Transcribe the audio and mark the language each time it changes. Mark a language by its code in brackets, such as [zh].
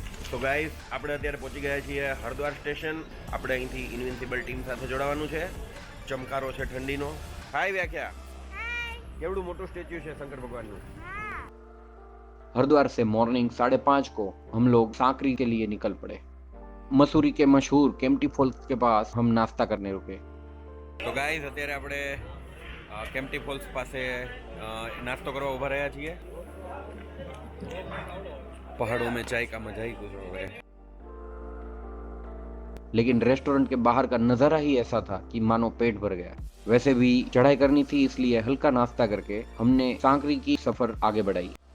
[gu] તો ગાઈઝ, આપણે અત્યારે પહોંચી ગયા છીએ હરિદ્વાર સ્ટેશન. આપણે અહીંથી ઇન્વિન્સિબલ ટીમ સાથે જોડાવાનું છે. ચમકારો છે ઠંડીનો. હાય વ્યાખ્યા, કેવડું મોટું સ્ટેચ્યુ છે શંકર ભગવાનનું. [hi] हरिद्वार से मॉर्निंग 5:30 को हम लोग सांकरी के लिए निकल पड़े। मसूरी के मशहूर केम्प्टी फॉल्स के पास हम नाश्ता करने रुके। [gu] તો ગાઈઝ, અત્યારે આપણે કેમ્પ્ટી ફોલ્સ પાસે નાસ્તો કરવા ઊભા રહ્યા છીએ. [hi] पहाड़ों में चाय का मजा ही कुछ हो गया. लेकिन रेस्टोरेंट के बाहर का नजारा ही ऐसा था कि मानो पेट भर गया। वैसे भी चढ़ाई करनी थी, इसलिए हल्का नाश्ता करके हमने सांकरी की सफर आगे बढ़ाई।